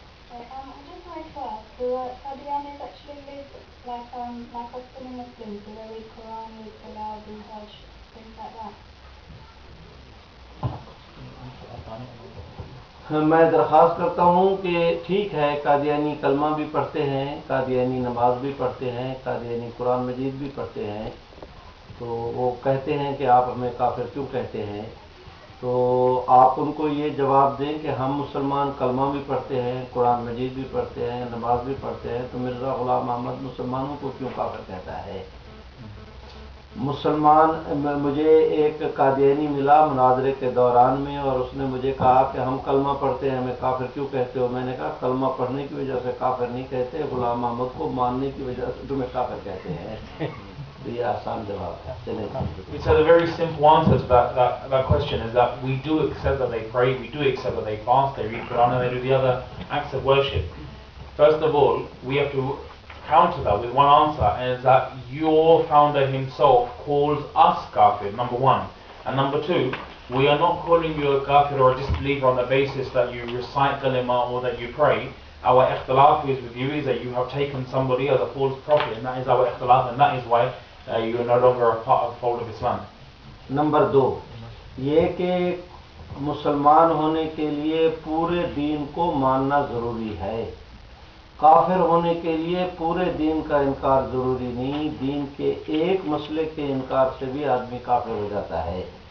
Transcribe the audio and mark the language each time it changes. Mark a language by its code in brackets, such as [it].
[en] I just wanted to ask, do Qadianis actually live like us Muslims? Do they read Quran, read Salah, do Hajj, things like that? [ur] میں درخواست کرتا ہوں کہ ٹھیک ہے، قادیانی کلمہ بھی پڑھتے ہیں، قادیانی نماز بھی پڑھتے ہیں، قادیانی قرآن مجید بھی پڑھتے ہیں، تو وہ کہتے ہیں کہ آپ ہمیں کافر کیوں کہتے ہیں، تو آپ ان کو یہ جواب دیں کہ ہم مسلمان کلمہ بھی پڑھتے ہیں، قرآن مجید بھی پڑھتے ہیں، نماز بھی پڑھتے ہیں، تو مرزا غلام محمد مسلمانوں کو کیوں کافر کہتا ہے؟ مجھے ایک قادیانی ملا مناظرے کے دوران میں اور اس نے مجھے کہا کہ ہم کلمہ پڑھتے ہیں، ہمیں کافر کیوں کہتے ہو؟ میں نے کہا کلمہ پڑھنے کی وجہ سے کافر نہیں کہتے، غلام محمد کو ماننے کی وجہ سے تمہیں کافر کہتے ہیں۔ یہ آسان جواب ہے۔ [en] So the very simple answer to that question is that we do accept that they pray, we do accept that they fast, they read Quran and they do the other acts of worship. First of all, we have to counter that with one answer, and is that your founder himself calls us kafir, number one. And number two, we are not calling you a kafir or a disbeliever on the basis that you recite kalima or that you pray. our ikhtilaf is with you is that you have taken somebody as a false prophet, and that is our ikhtilaf, and that is why you are no longer a part of the fold of Islam. [ur] Number 2 یہ کہ مسلمان ہونے کے لیے پورے دین کو ماننا ضروری ہے. کافر ہونے کے لیے پورے دین کا انکار ضروری نہیں، دین کے ایک مسئلے کے انکار سے بھی آدمی کافر ہو جاتا ہے.